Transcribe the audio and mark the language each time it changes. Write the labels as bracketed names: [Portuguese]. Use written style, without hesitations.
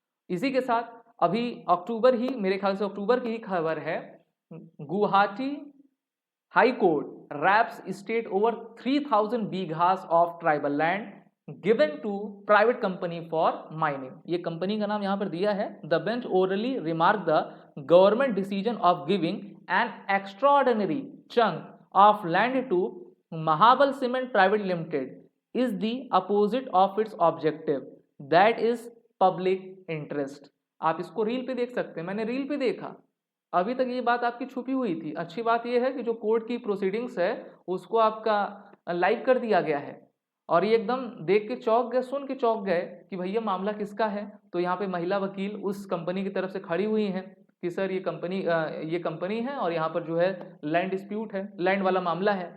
[Hindi] इसी के साथ अभी अक्टूबर ही, मेरे ख्याल से अक्टूबर की ही खबर है, [English] Guwahati high court raps state over 3000 bighas of tribal land given to private company for mining. [Hindi] ये कंपनी का नाम यहां पर दिया है। [English] The bench orally remark the government decision of giving an extraordinary chunk of land to Mahabal Cement Private Limited is the opposite of its objective, that is public interest. [Hindi] आप इसको reel पे देख सकते हैं, मैंने रील पे देखा, अभी तक ये बात आपकी छुपी हुई थी। अच्छी बात ये है कि जो कोर्ट की प्रोसीडिंग्स है उसको आपका लाइव कर दिया गया है, और ये एकदम देख के चौंक गए, सुन के चौंक गए कि भैया मामला किसका है। तो यहाँ पे महिला वकील उस कंपनी की तरफ से खड़ी हुई हैं कि सर ये कंपनी है और यहाँ पर जो है लैंड डिस्प्यूट है, लैंड वाला मामला है।